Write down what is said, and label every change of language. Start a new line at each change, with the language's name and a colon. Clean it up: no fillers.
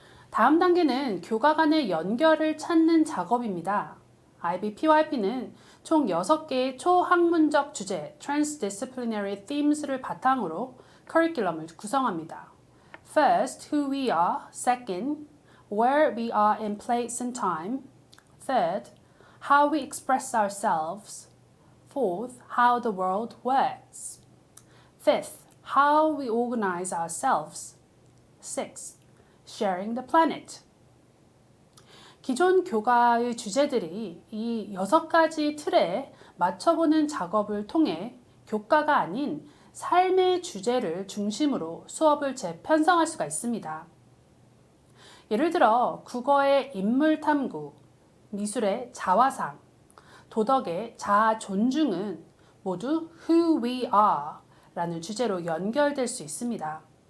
Korean: 다음 단계는 교과 간의 연결을 찾는 작업입니다. IB PYP는 총 6개의 초학문적 주제 (transdisciplinary themes를) 바탕으로 커리큘럼을 구성합니다.
English: First, who we are. Second, where we are in place and time. Third, how we express ourselves. Fourth, how the world works. Fifth, how we organize ourselves. Sixth, sharing the planet.
Korean: 기존 교과의 주제들이 이 6가지 틀에 맞춰보는 작업을 통해 교과가 아닌 삶의 주제를 중심으로 수업을 재편성할 수가 있습니다. 예를 들어 국어의 인물 탐구, 미술의 자화상, 도덕의 자아 존중은 모두
English: who we are
Korean: 라는 주제로 연결될 수 있습니다.